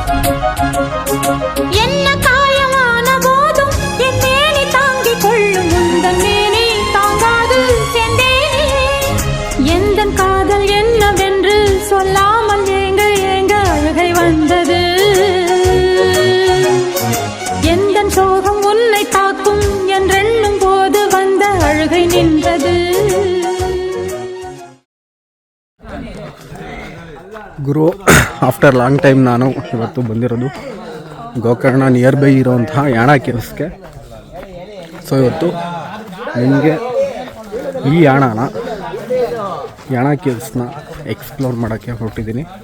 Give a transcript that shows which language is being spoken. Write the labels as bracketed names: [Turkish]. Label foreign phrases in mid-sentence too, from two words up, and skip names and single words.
[Tamil] என்ன காயமான போதும் என் மேனி தாங்கிக் கொள்ளும் முந்தன் மேனி தாங்காது செந்தேனே. எந்தன் காதல் என்னவென்று சொல்லாமல் ஏங்க ஏங்க அழுகை வந்தது. எந்தன் சோகம் உன்னை தாக்கும் என்றெண்ணும் போது வந்த அழுகை நின்றது. [Kannada] ಗುರು [English] after long time [Kannada] ನಾನು ಇವತ್ತು ಬಂದಿರೋದು ಗೋಕರ್ಣ [English] near by [Kannada] ಇರೋವಂತಹ ಯಾಣ ಕೇವ್ಸ್ಗೆ. ಸೊ ಇವತ್ತು ನಿಮಗೆ ಈ ಯಾಣ ಕೇವ್ಸ್ನ ಎಕ್ಸ್ಪ್ಲೋರ್ ಮಾಡೋಕ್ಕೆ ಹೊರಟಿದ್ದೀನಿ.